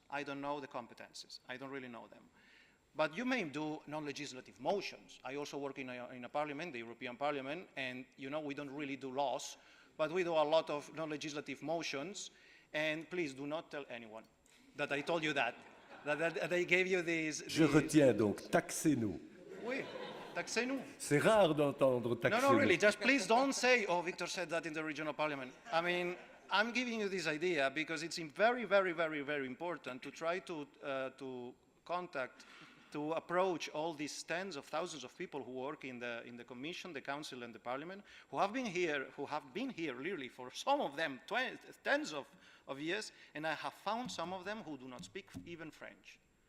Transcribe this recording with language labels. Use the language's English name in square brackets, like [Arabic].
[English] I don't know the competences. I don't really know them. But you may do non-legislative motions. I also work in a parliament, the European Parliament, and we don't really do laws, but we do a lot of non-legislative motions, and please do not tell anyone that I told you that I gave you these... [French] Je retiens donc, taxez-nous. Oui, taxez-nous. C'est rare d'entendre taxez-nous. [English] No, really, just please don't say, oh, Victor said that in the regional parliament. I'm giving you this idea because it's very, very, very, very important to try to contact, to approach all these tens of thousands of people who work in the Commission, the Council, and the Parliament, who have been here really for some of them tens of years, and I have found some of them who do not speak even French.